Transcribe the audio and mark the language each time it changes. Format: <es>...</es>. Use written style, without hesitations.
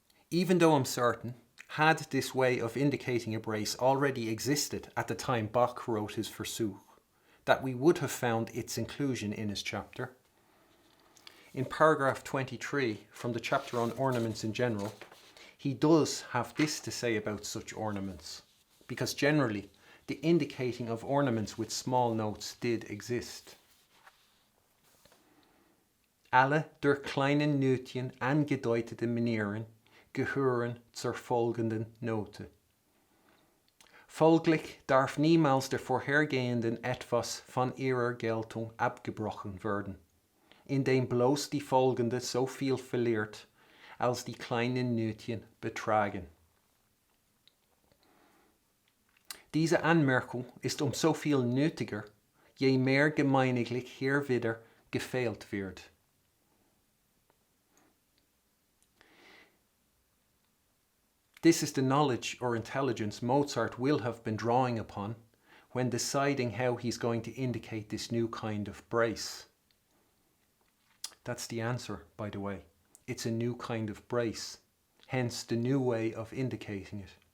<en>Even though I'm certain, had this way of indicating a brace already existed at the time Bach wrote his Versuch, that we would have found its inclusion in his chapter. In paragraph 23 from the chapter on ornaments in general, he does have this to say about such ornaments, because generally the indicating of ornaments with small notes did exist.</en> <de>Alle der kleinen Nötchen angedeutete Manieren gehören zur folgenden Note. Folglich darf niemals der vorhergehenden etwas von ihrer Geltung abgebrochen werden, indem bloß die folgende so viel verliert, als die kleinen Nötchen betragen. Diese Anmerkung ist so viel nötiger, je mehr gemeiniglich hier wieder gefehlt wird.</de> <en>This is the knowledge or intelligence Mozart will have been drawing upon when deciding how he's going to indicate this new kind of brace. That's the answer, by the way. It's a new kind of brace, hence the new way of indicating it.</en>